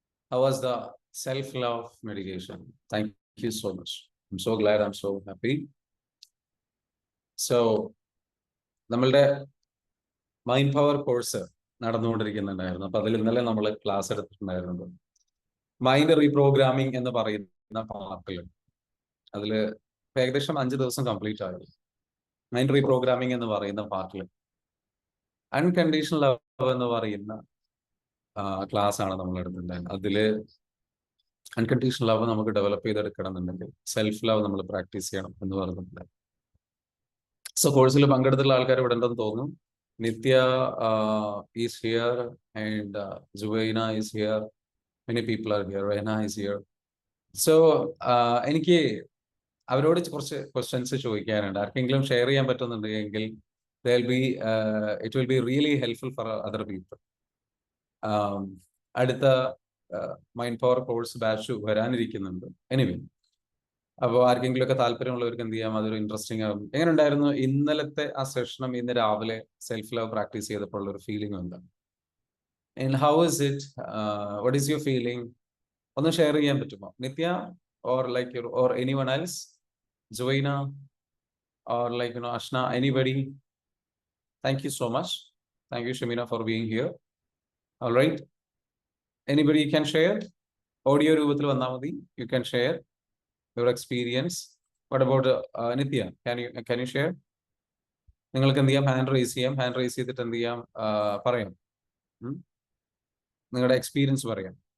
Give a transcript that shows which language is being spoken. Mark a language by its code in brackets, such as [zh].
[en] How was the self-love meditation? Thank you so much. I'm so glad. I'm so happy. [ml] So, നമ്മളുടെ mind power course നടന്നുകൊണ്ടിരിക്കുന്നുണ്ടായിരുന്നു. അപ്പൊ അതിൽ ഇന്നലെ നമ്മൾ class എടുത്തിട്ടുണ്ടായിരുന്നത് mind reprogramming എന്ന് പറയുന്ന പാർട്ടിൽ അതിൽ ഏകദേശം 5 ദിവസം കംപ്ലീറ്റ് ആയിരുന്നു. മൈൻഡ് റീപ്രോഗ്രാമിംഗ് എന്ന് പറയുന്ന പാർട്ടിൽ അൺകണ്ടീഷണൽ ലവ് എന്ന് പറയുന്ന ക്ലാസ് ആണ് നമ്മൾ എടുത്തിട്ടുണ്ടായിരുന്നത്. അതില് അൺകണ്ടീഷണൽ ലവ് നമുക്ക് ഡെവലപ്പ് ചെയ്തെടുക്കണമെന്നുണ്ടെങ്കിൽ സെൽഫ് ലവ് നമ്മൾ പ്രാക്ടീസ് ചെയ്യണം എന്ന് പറഞ്ഞിട്ടുണ്ട്. സോ കോഴ്സിൽ പങ്കെടുത്തുള്ള ആൾക്കാർ ഇവിടെ ഉണ്ടെന്ന് തോന്നുന്നു. [en] Nithya is here and Juvaina is here, many people are here, Rehana is here. [ml] So എനിക്ക് അവരോട് കുറച്ച് ക്വസ്റ്റ്യൻസ് ചോദിക്കാനുണ്ട്. ആർക്കെങ്കിലും ഷെയർ ചെയ്യാൻ പറ്റുന്നുണ്ടെങ്കിൽ [en] it will be really helpful for other people. [ml] അടുത്ത mind power course batch വരാനിരിക്കുന്നുണ്ട്. Anyway, അപ്പോൾ ആർക്കെങ്കിലും ഒക്കെ താല്പര്യമുള്ളവർക്ക് എന്ത് ചെയ്യാം, അതൊരു ഇൻട്രസ്റ്റിംഗ് ആകും. എങ്ങനെ ഉണ്ടായിരുന്നു ഇന്നലത്തെ ആ സെഷനും ഇന്ന് രാവിലെ സെൽഫ് ലവ് പ്രാക്ടീസ് ചെയ്തപ്പോൾ ഉള്ള ഒരു ഫീലിംഗ് എന്താണ്? [en] And how is it, what is your feeling? [ml] ഒന്ന് ഷെയർ ചെയ്യാൻ പറ്റുമോ [en] Nithya, or like or anyone else, Joina, or like Ashna, anybody? Thank you so much. Thank you, Shamina, for being here. All right. Anybody can share? [ml] Audio രൂപത്തിൽ വന്നാൽ മതി. [en] You can share your experience. What about Nithya? Can you share? [ml] നിങ്ങൾക്ക് എന്ത് ചെയ്യാം, hand raise ചെയ്യാം. Hand raise ചെയ്തിട്ട് എന്ത് ചെയ്യാം, പറയാം, നിങ്ങളുടെ എക്സ്പീരിയൻസ് പറയാം.